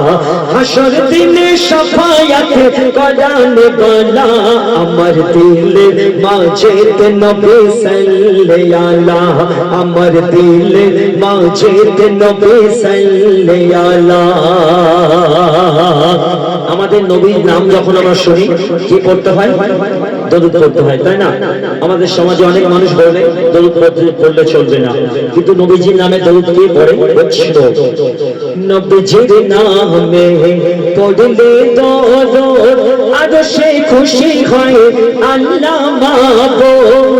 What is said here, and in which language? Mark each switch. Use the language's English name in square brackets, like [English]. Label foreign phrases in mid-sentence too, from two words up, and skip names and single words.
[Urdu] हशर दिने शफायत कराने वाला, [Bangla] আমার দিল মাঝে তে নবী [Urdu] सल्लल्लाहु, [Bangla] আমার দিল মাঝে তে নবী [Urdu] सल्लल्लाहु। [Bangla] আমাদের নবীর নাম যখন আমরা শুনি কি করতে হয়? দরুদ পড়তে হয়, তাই না? আমাদের সমাজে অনেক মানুষ বলে দরুদ পড়লে চলবে না, কিন্তু নবীজির নামে দরুদ কে পড়ে? নবীজির নামে পড়লে দরুদ আরশে খুশি হয় আল্লাহ মাবুদ।